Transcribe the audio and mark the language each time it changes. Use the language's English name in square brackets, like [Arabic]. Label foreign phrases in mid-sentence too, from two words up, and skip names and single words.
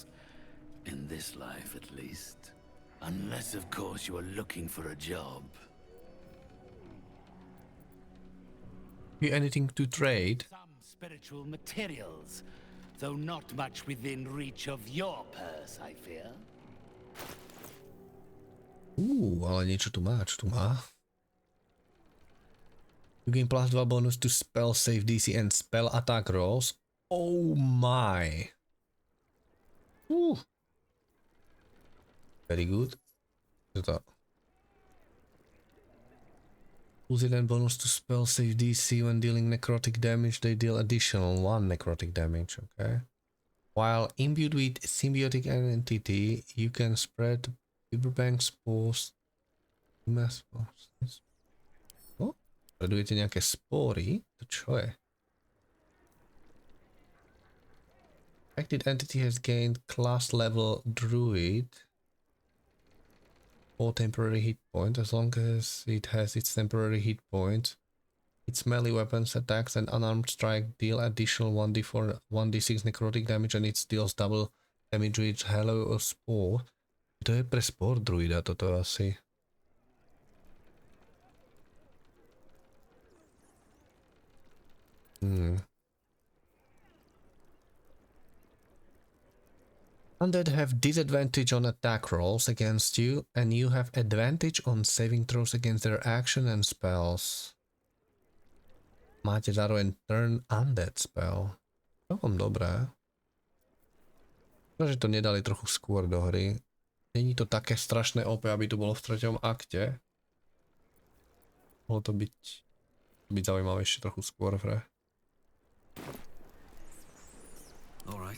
[English] In this life, at least. Unless, of course, you are looking for a job. You anything to trade? Some spiritual materials, though not much within reach of your purse, I fear. [Slovak] Ale niečo tu má, čo tu má? [English] You gain plus 2 bonus to spell save DC and spell attack rolls. Oh my. Very good. [Slovak] Čo to? [English] Plus 1 bonus to spell save DC when dealing necrotic damage, they deal additional 1 necrotic damage, okay? While imbued with symbiotic entity, you can spread Riverbank spores. [Slovak] Oh, sledujete nejaké spory? To čo je? [English] Affected entity has gained class level druid. 4 temporary hit points. As long as it has its temporary hit points, its melee weapons, attacks, and unarmed strike deal additional 1d4, 1d6 necrotic damage, and it deals double damage with Halo or Spore. [Slovak] To je pre sport druida toto asi. [English] Undead have disadvantage on attack rolls against you, and you have advantage on saving throws against their action and spells. [Slovak] Máte zároveň [English] turn undead spell. [Slovak] Celkom dobré. Že to nedali trochu skôr do hry. Není to také strašné OP, aby to bolo v 3. akte. Mohlo to byť zaujímavé ešte trochu skôr v hre. [English] All right.